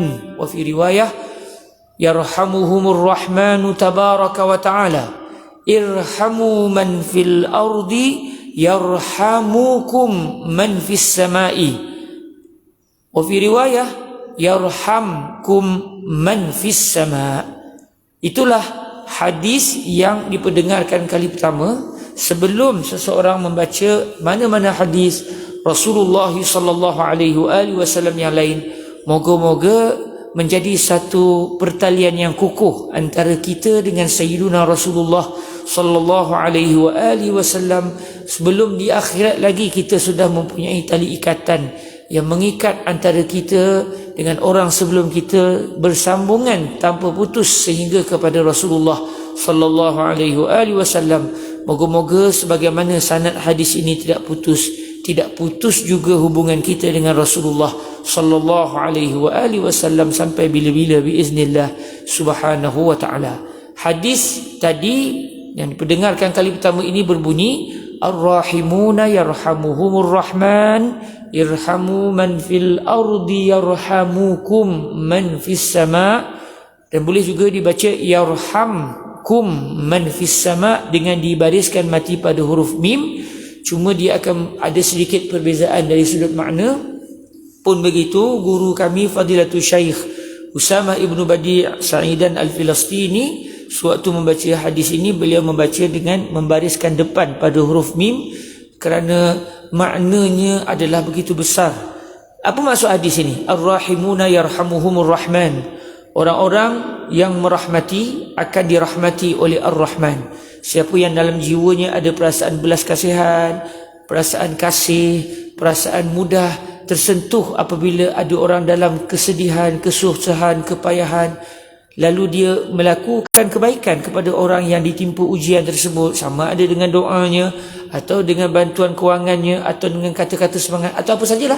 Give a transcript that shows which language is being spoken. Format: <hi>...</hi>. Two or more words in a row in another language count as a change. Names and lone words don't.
<ar>وفي رواية: يرحمهم الرحمن تبارك وتعالى، ارحموا من في الأرض يرحمكم من في السماء. وفي رواية: يرحمكم من في السماء.</ar> <ms>Itulah hadis yang diperdengarkan kali pertama sebelum seseorang membaca mana-mana hadis Rasulullah</ms> <ar>صلى الله عليه وسلم</ar> <ms>yang lain. Moga-moga menjadi satu pertalian yang kukuh antara kita dengan Sayyiduna Rasulullah</ms> <ar>صلى الله عليه وسلم.</ar> <ms>Sebelum di akhirat lagi kita sudah mempunyai tali ikatan yang mengikat antara kita dengan orang sebelum kita bersambungan tanpa putus sehingga kepada Rasulullah</ms> <ar>صلى الله عليه وسلم.</ar> <ms>Moga-moga sebagaimana sanad hadis ini tidak putus, tidak putus juga hubungan kita dengan Rasulullah</ms> <ar>صلى الله عليه وسلم</ar> <ms>sampai bila-bila</ms> <ar>بإذن الله سبحانه وتعالى.</ar> <ms>Hadis tadi yang diperdengarkan kali pertama ini berbunyi,</ms> <ar>الراحمون يرحمهم الرحمن ارحموا من في الأرض يرحمكم من في السماء'.</ar> <ms>Dan boleh juga dibaca</ms> <ar>يرحمكم من في السماء'</ar> <ms>dengan dibariskan mati pada huruf mim. Cuma dia akan ada sedikit perbezaan dari sudut makna. Pun begitu, guru kami Fadilatul Syekh Usamah Ibnu Badi' Sa'idan Al-Filastini, sewaktu membaca hadis ini, beliau membaca dengan membariskan depan pada huruf mim kerana maknanya adalah begitu besar. Apa maksud hadis ini?</ms> <ar>الراحمون يرحمهم الرحمن.</ar> <ms>Orang-orang yang merahmati akan dirahmati oleh Ar-Rahman. Siapa yang dalam jiwanya ada perasaan belas kasihan, perasaan kasih, perasaan mudah tersentuh apabila ada orang dalam kesedihan, kesusahan, kepayahan, lalu dia melakukan kebaikan kepada orang yang ditimpa ujian tersebut, sama ada dengan doanya atau dengan bantuan kewangannya atau dengan kata-kata semangat atau apa sajalah.</ms>